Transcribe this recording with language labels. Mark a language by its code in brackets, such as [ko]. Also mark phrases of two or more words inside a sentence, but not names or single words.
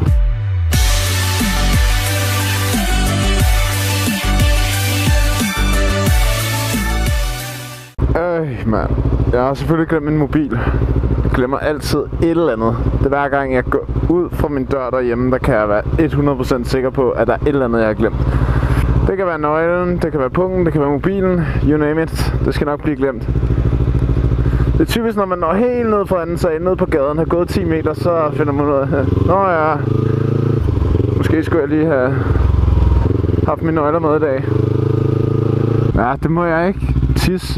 [da] Mand. Jeg har selvfølgelig glemt min mobil. Jeg glemmer altid et eller andet. Det er hver gang jeg går ud fra min dør derhjemme, der kan jeg være 100% sikker på, at der er et eller andet, jeg har glemt. Det kan være nøglen, det kan være pungen, det kan være mobilen, [en] you name it. [da] Det skal nok blive glemt. Det er typisk, når man når helt ned fra anden sag, ned på gaden, har gået 10 meter, så finder man ud af, nå ja, måske skulle jeg lige have haft mine nøgler med i dag. Ja, det må jeg ikke. Tis.